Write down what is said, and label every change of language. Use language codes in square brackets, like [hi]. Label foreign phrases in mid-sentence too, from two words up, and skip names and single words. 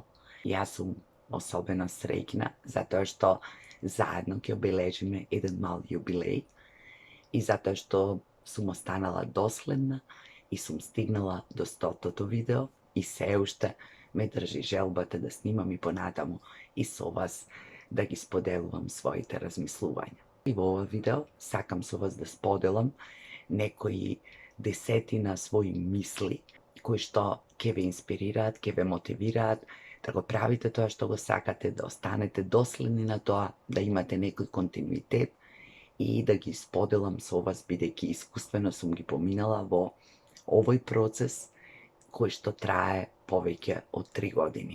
[mk] Ја сам особено срећна зато што заједно ки обележиме један мал јубилеј и зато што сам останала доследна и сам стигнала до 100. видео и се уште ме држи желбата да снимам и понадамо и со вас да ги споделувам своите размислувања. И во овој видео сакам со вас да споделам некои десетина своји мисли кои што ќе ве инспирираат, ќе ве мотивираат да го правите тоа што го сакате, да останете доследни на тоа, да имате некој континуитет и да ги споделам со вас бидејќи искуствено сум ги поминала во овој процес кој што трае повеќе од 3 години.